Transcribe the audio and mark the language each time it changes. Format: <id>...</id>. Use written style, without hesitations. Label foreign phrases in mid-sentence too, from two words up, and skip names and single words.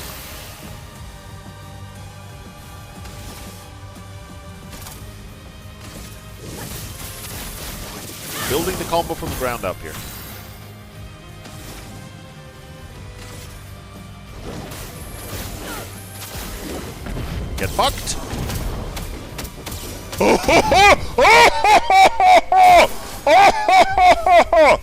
<en>Building the combo from the ground up here. Get fucked. Oh, ho, ho, ho, ho, ho, ho, ho, ho, ho, ho.</en>